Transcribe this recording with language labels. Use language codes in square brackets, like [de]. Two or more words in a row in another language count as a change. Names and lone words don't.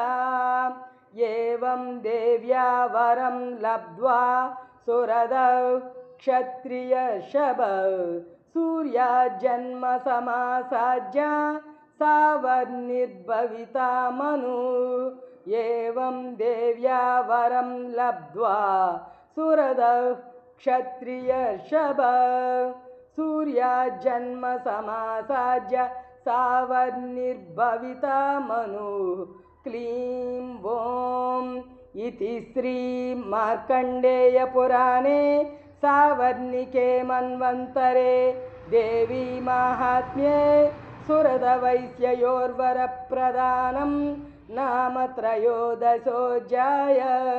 [sa] ఏవం దేవ్యా వరం లబ్ధ్వా సురదౌ క్షత్రియశభ. సూర్యాజన్మ సమాసాజ్య సావర్ణిర్భవితా మను. ఏవం దేవ్యా వరం లబ్ధ్వా సురదౌ క్షత్రియశభ. सूर्याजन्म समासाज्य सावर्णिर्भविता मनुः क्लीं ॐ इति श्रीमार्कण्डेयपुराणे सावर्णिके मन्वन्तरे देवी माहात्म्ये सुरदवैश्ययोर्वरप्रदानं नाम त्रयोदशोऽध्याय।